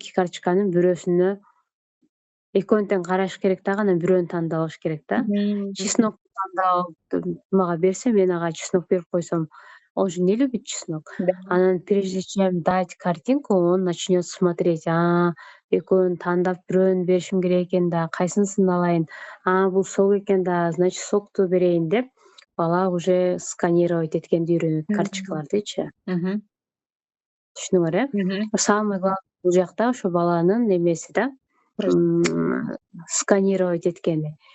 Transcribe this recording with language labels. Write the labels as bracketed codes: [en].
[ky] 2 карточканын бирөөсүнө экөөнү тең караш керек дагы, анан бирөөнү тандап алыш керек да. Чеснок тандап мага берсе, мен ага чеснок берип койсом, [ru] он же не любит чеснок. Анан прежде чем дать картинку, он начнет смотреть. [ky] Экөөнү тандап бирөөнү беришим керек экен да, кайсынысын алайын? Бул сок экен да, значит сокту берейин деп, бала уже сканировать эткенди үйрөнөт, карточкалардычы. Түшүндүңөр, э? [ru] Самый главный [ky] бул жакта ошо баланын немеси да, сканировать эткени.